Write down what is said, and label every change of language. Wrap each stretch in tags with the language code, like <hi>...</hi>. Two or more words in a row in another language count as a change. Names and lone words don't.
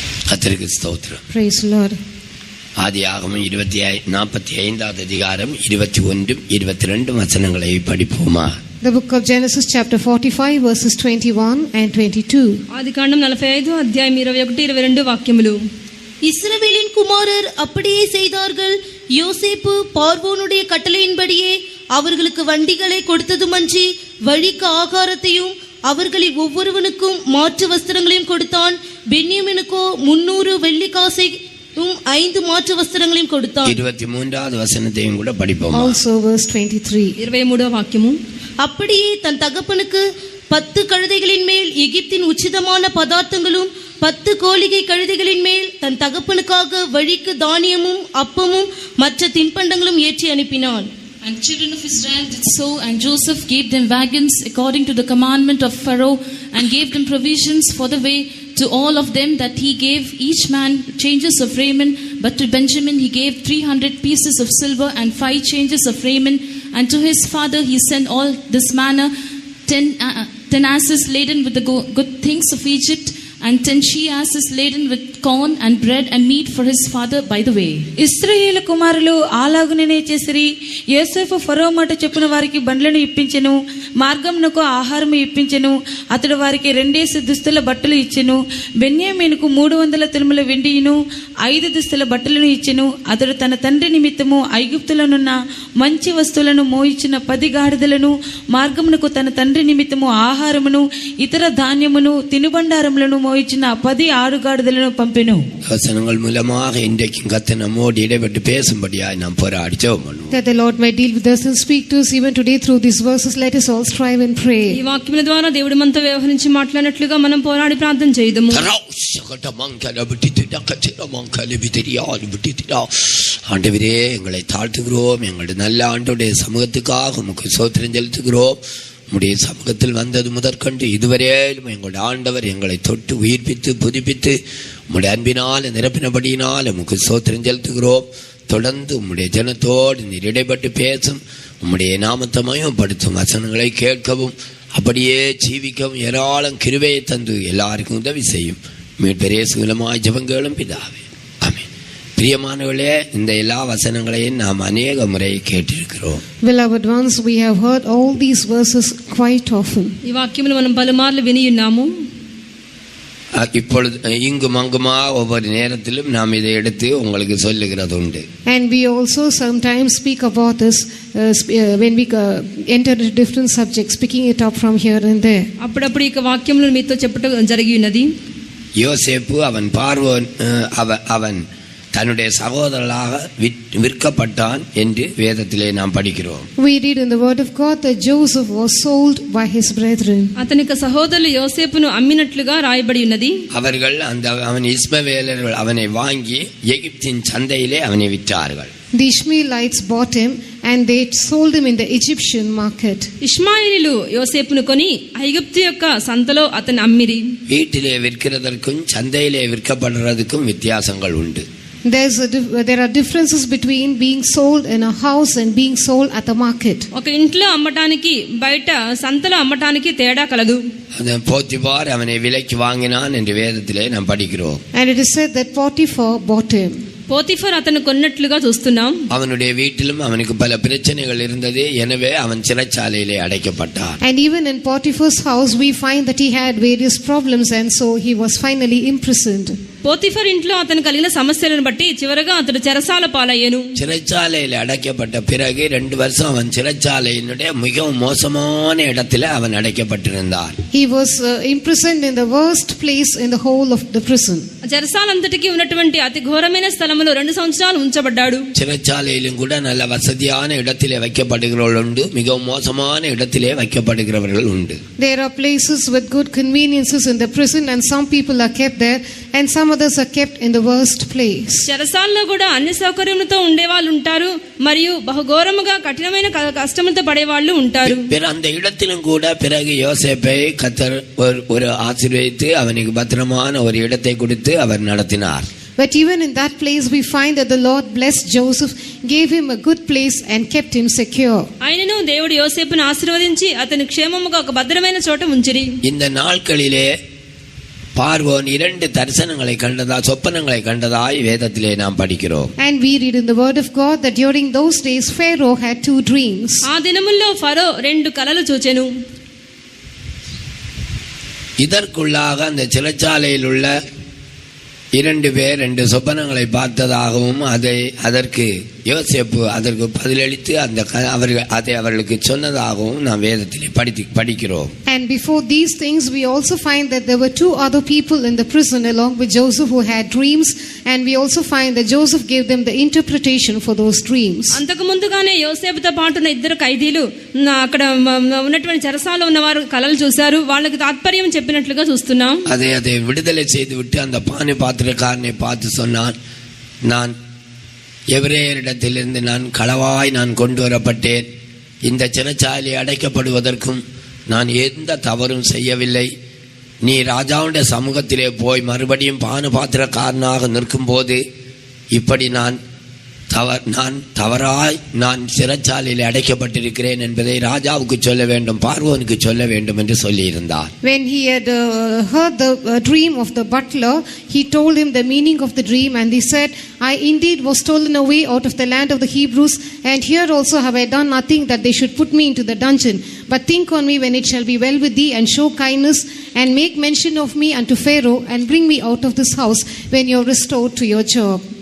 <ta>கர்த்தருக்கு ஸ்தோத்திரம்.</ta> <en>Praise the Lord.</en> <ta>ஆதியாகமம் 45 அதிகாரம் 21 22 வசனங்களை படிப்போமா?</ta> <en>The book of Genesis chapter 45 verses 21 and 22.</en> <te>ఆదికాండం 45 అధ్యాయం 21 22 వాక్యములు.</te> <ta>இஸ்ரவேலின் குமாரர் அப்படியே செய்தார்கள். யோசேப்பு பார்வோனுடைய கட்டளையின்படியே அவர்களுக்கு வண்டிகளை கொடுத்ததுமன்றி வழிக்கு ஆகாரத்தையும் அவர்களில் ஒவ்வொருவனுக்கும் மாற்று வஸ்திரங்களையும் கொடுத்தான். பென்யமீனுக்கோ 300 வெள்ளிக்காசையும் 5 மாற்று வஸ்திரங்களையும் கொடுத்தான். 23வது வசனத்தையும் கூட படிப்போம்.</ta> <en>Also verse 23.</en> <te>23వ వాక్యము.</te> <ta>அப்படியே தன் தகப்பனுக்கு 10 கழுதைகளின் மேல் எகிப்தின் உச்சிதமான பதார்த்தங்களும் 10 கோலிகை கழுதைகளின் மேல் தன் தகப்பனுக்காக வழிக்கு தானியமும் அப்பமும் மற்ற தின்பண்டங்களும் ஏற்றி அனுப்பினான்.</ta> <en>And children of Israel did so, and Joseph gave them wagons according to the commandment of Pharaoh, and gave them provisions for the way to all of them, that he gave each man changes of raiment. But to Benjamin he gave 300 pieces of silver and 5 changes of raiment. And to his father he sent all this manner, 10 asses laden with the good things of Egypt, and 10 she-asses laden with corn and bread and meat for his father by the way.</en> <te>ఇశ్రాయేలు కుమారులు అలాగుననే చేసిరి. యోసేపు ఫరో మాట చెప్పున వారికి బండ్లను ఇప్పించెను, మార్గమునకు ఆహారము ఇప్పించెను. అతడు వారికి 2 దుస్తుల బట్టలు ఇచ్చెను. బెన్యామీనుకు 300 తులముల వెండియును 5 దుస్తుల బట్టలను ఇచ్చెను. అతడు తన తండ్రి నిమిత్తము ఐగుప్తులనున్న మంచి వస్తువులను మోయించిన 10 గాడిదలను, మార్గమునకు తన తండ్రి నిమిత్తము ఆహారమును ఇతర ధాన్యమును తినుబండారములను మోయించిన 10 ఆడుగాడిదలను పంపెను.</te> <ta>வசனங்கள் மூலமாக இன்றைக்கும் கர்த்தர் நம்மோடு இடைப்பட்டு பேசும்படியாய் நாம் போராடி ஜெபம் பண்ணுவோம்.</ta> <en>That the Lord may deal with us and speak to us even today through these verses. Let us all strive and pray.</en> <te>ఈ వాక్యముల ద్వారా దేవుడు మనతో వ్యవహరించి మాట్లాడినట్లుగా మనం పోరాడి ప్రార్థన చేద్దాము.</te> <ta>ஆண்டவரே, எங்களை தாழ்த்துகிறோம். எங்களுடைய நல்ல ஆண்டவருடைய சமூகத்துக்காக உமக்கு ஸ்தோத்திரம் செலுத்துகிறோம். உம்முடைய சமூகத்தில் வந்தது முதற்கொண்டு இதுவரையிலும் எங்களுடைய ஆண்டவர் எங்களை தொட்டு உயிர்ப்பித்து புதுப்பித்து உம்முடைய அன்பினால் நிரப்பினபடியினால் உமக்கு ஸ்தோத்திரம் செலுத்துகிறோம். தொடர்ந்து உம்முடைய ஜனத்தோடு நீர் இடைப்பட்டு பேசும், உம்முடைய நாமத்தை மகிமைப்படுத்தும் வசனங்களை கேட்கவும் அப்படியே ஜீவிக்கவும் ஏராளம் கிருபையை தந்து எல்லாருக்கும் உதவி செய்யும். மீட்பர் இயேசு மூலமாய் ஜெபங்களும் பிதாவே, ஆமென். பிரியமானவர்களே, இந்த எல்லா வசனங்களையும் நாம் அநேக முறை கேட்டிருக்கிறோம்.</ta> <en>Beloved ones, we have heard all these verses quite often.</en> <te>ఈ వాక్యములు మనం పలుమార్లు విని ఉన్నాము.</te> <ta>இப்பொழுது இங்கும் அங்குமா ஒவ்வொரு நேரத்திலும் நாம் இதை எடுத்து உங்களுக்கு சொல்லுகிறது உண்டு.</ta> <en>And we also sometimes speak about this when we enter into different subjects, picking it up from here and there.</en> <te>అప్పుడప్పుడు ఈ వాక్యములు మీతో చెప్పడం జరిగి ఉన్నది.</te> <ta>யோசேப்பு அவன் பார்வோன் அவன் தன்னுடைய சகோதரனாக விற்கப்பட்டான் என்று வேதத்திலே நாம் படிக்கிறோம்.</ta> <en>We read in the word of God that Joseph was sold by his brethren.</en> <te>అతని సహోదరులు యోసేపును అమ్మినట్లుగా రాయబడి ఉన్నది.</te> <ta>அவர்கள் அவன் இஸ்மவேலர்கள் அவனை வாங்கி எகிப்தின் சந்தையிலே அவனை விற்றார்கள்.</ta> <en>The Ishmaelites bought him and they sold him in the Egyptian market.</en> <te>ఇష్మాయేలీలు యోసేపును కొని ఐగుప్తు యొక్క సంతలో అతన్ని అమ్మిరి.</te> <ta>வீட்டிலே விற்கிறதற்கும் சந்தையிலே விற்கப்படுறதுக்கும் வித்தியாசங்கள் உண்டு.</ta> <en>There are differences between being sold in a house and being sold at the market.</en> <te>ఒక ఇంట్లో అమ్మటానికి బయట సంతలో అమ్మటానికి తేడా కలదు.</te> <ta>போத்திபார் அவனை விலைக்கு வாங்கினான் என்று வேதத்திலே நாம் படிக்கிறோம்.</ta> <en>And it is said that Potiphar bought him.</en> <te>போத்திஃபர் అతను కొన్నట్లుగా చూస్తున్నాం.</te> <ta>அவனுடைய வீட்டிலும் அவனுக்கு பல பிரச்சனைகள் இருந்தது. எனவே அவன் சிறைச்சாலையிலே அடைக்கப்பட்டான்.</ta> <en>And even in Potiphar's house we find that he had various problems, and so he was finally imprisoned.</en> <te>పోతిఫర్ ఇంట్లో అతను కలిగిన సమస్యలను బట్టి చివరగా అతడు చెరసాల పాలయ్యను.</te> <ta>சிறைச்சாலையில் அடைக்கப்பட்ட பிறகு 2 வருஷம் அவன் சிறைச்சாலையினுடைய மிகவும் மோசமான இடத்துல அவன் அடைக்கப்பட்டிருந்தான்.</ta> <en>He was imprisoned in the worst place in the whole of the prison.</en> <te>చెరసాలంతటికి ఉన్నటువంటి అతి ఘోరమైన స్థలములో 2 సంవత్సరాలు ఉంచబడ్డాడు.</te> <ta>சிறைச்சாலையிலும் கூட நல்ல வசதியான இடத்திலே வைக்கப்படுகிறவர்கள் உண்டு, மிகவும் மோசமான இடத்திலே வைக்கப்படுகிறவர்கள் உண்டு.</ta> <en>There are places with good conveniences in the prison, and some people are kept there and some others are kept in the worst place.</en> <te>చెరసాలలో కూడా అన్ని సౌకర్యములతో ఉండేవాళ్ళు ఉంటారు, మరియు బహుఘోరముగా కఠినమైన కష్టములతో పడేవాళ్ళు ఉంటారు.</te> <ta>அந்த இடத்திலும் கூட பிறகு யோசேப்பை கர்த்தர் ஒரு ஆசீர்வதித்து அவனுக்கு பத்திரமான ஒரு இடத்தை கொடுத்து அவர் நடத்தினார்.</ta> <en>But even in that place we find that the Lord blessed Joseph, gave him a good place and kept him secure.</en> <te>ఆయనను దేవుడు యోసేపును ఆశీర్వదించి అతని క్షేమముగా ఒక భద్రమైన చోట ఉంచిరి.</te> <ta>இந்த நாட்களிலே பார்வோன் 2 தரிசனங்களை கண்டதா சொப்பனங்களை கண்டதாய் வேதத்திலே நாம் படிக்கிறோம்.</ta> <en>And we read in the word of God that during those days Pharaoh had 2 dreams.</en> <te>ఆ దినముల్లో ఫరో 2 కలలు చూచెను.</te> <ta>இதற்குள்ளாக அந்த சிறைச்சாலையில் உள்ள 2 பேர் 2 சொப்பனங்களை பார்த்ததாகவும் அதற்கு யோசேப்பு அதற்கு பதிலளித்து அதை அவர்களுக்கு சொன்னதாகவும் நாம் வேதத்திலே படிக்கிறோம்.</ta> <en>And before these things we also find that there were 2 other people in the prison along with Joseph who had dreams, and we also find that Joseph gave them the interpretation for those dreams.</en> <te>అంతకు ముందుగానే యోసేపుతో పాటు ఉన్న 2 ఖైదీలు అక్కడ ఉన్నటువంటి చెరసాలలో ఉన్నవారు కలలు చూశారు. వాళ్ళకి తాత్పర్యం చెప్పినట్లుగా చూస్తున్నాం.</te> <ta>அதை விடுதலை செய்து விட்டு அந்த பானை பாத்திரக்காரனை பார்த்து சொன்னான், நான் எபிரேயரிடத்திலிருந்து நான் களவாய் கொண்டு வரப்பட்டேன். இந்த சிறைச்சாலை அடைக்கப்படுவதற்கும் நான் எந்த தவறும் செய்யவில்லை. நீ ராஜாவுடைய சமூகத்திலே போய் மறுபடியும் பாத்திரக்காரனாக நிற்கும் போது இப்படி நான் தவறாய் சிறைச்சாலையில் அடைக்கப்பட்டிருக்கிறேன் என்பதை ராஜாவுக்கு சொல்ல வேண்டும், பார்வோனுக்கு சொல்ல வேண்டும் என்று சொல்லியிருந்தார்.</ta> <en>When he had heard the dream of the butler, he told him the meaning of the dream, and he said, I indeed was stolen away out of the land of the Hebrews, and here also have I done nothing that they should put me into the dungeon. But think on me when it shall be well with thee, and show kindness, and make mention of me unto Pharaoh, and bring me out of this house when you are restored to your job.</en>